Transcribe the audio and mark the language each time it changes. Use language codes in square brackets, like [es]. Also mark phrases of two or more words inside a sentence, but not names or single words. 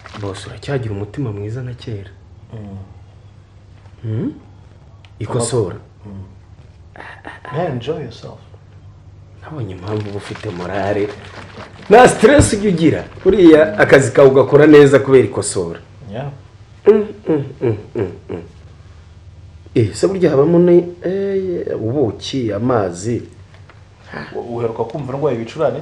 [rw] boss uracyagira umutima mwiza na kera. Ikosora. [en] Enjoy yourself. [rw] Nabonye impamvu ufite morale na stress ugira kuriya akazi kawe ugakora neza kubera ikosora. Yeah. Se burya habamo ne ubuki amazi. Uheruka kumva ngo ibicurane se?